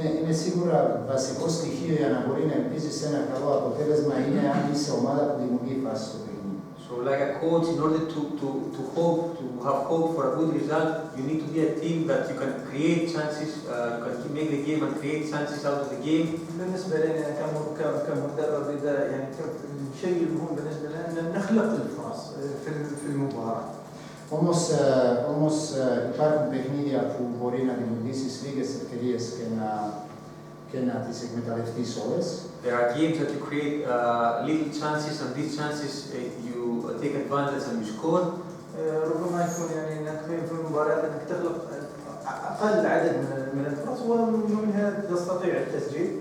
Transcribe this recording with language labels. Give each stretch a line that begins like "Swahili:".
Greek: Είναι σίγουρα βασικό στοιχείο για να μπορεί να ελπίζει σε ένα καλό αποτέλεσμα είναι αν είσαι ομάδα που δημιουργεί βάση στο παιχνίδι.
English: So like a coach, in order to have hope for a good result, you need to be a team that you can create chances, you can make the game and create chances out of the game.
Arabic: بالنسبة لنا كمدرب إذا يعني الشيء المهم بالنسبة لنا أن نخلق الفرص في المباراة.
Greek: Όμως υπάρχουν παιχνίδια που μπορεί να δημιουργήσεις λίγες ευκαιρίες και να τις εκμεταλλευτείς όλες.
English: There are games that you create little chances, and these chances you take advantage and you score.
Arabic: ربما يكون يعني انك في المباريات انك تخلق اقل عدد من الفرص ومنها تستطيع التسجيل.